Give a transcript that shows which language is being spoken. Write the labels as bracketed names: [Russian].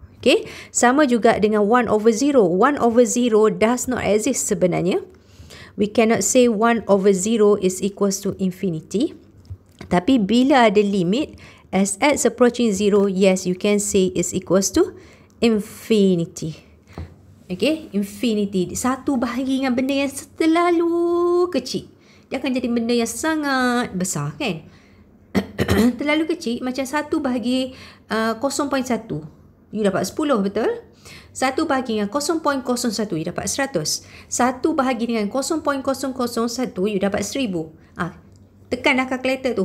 [Malay] Okay, sama juga dengan 1 over 0. [English] 1 over 0 does not exist sebenarnya. We cannot say 1 over 0 is equals to infinity. [Malay] Tapi bila ada limit, [English] as x approaching 0, yes, you can say is equals to infinity. Okay, infinity. [Malay] Satu bahagi dengan benda yang terlalu kecil, dia akan jadi benda yang sangat besar kan. Terlalu kecil, macam 1 bahagi 0.1. You dapat 10, betul? 1 bahagi dengan 0.01, you dapat 100. 1 bahagi dengan 0.001, you dapat 1000. Tekanlah kalkulator tu.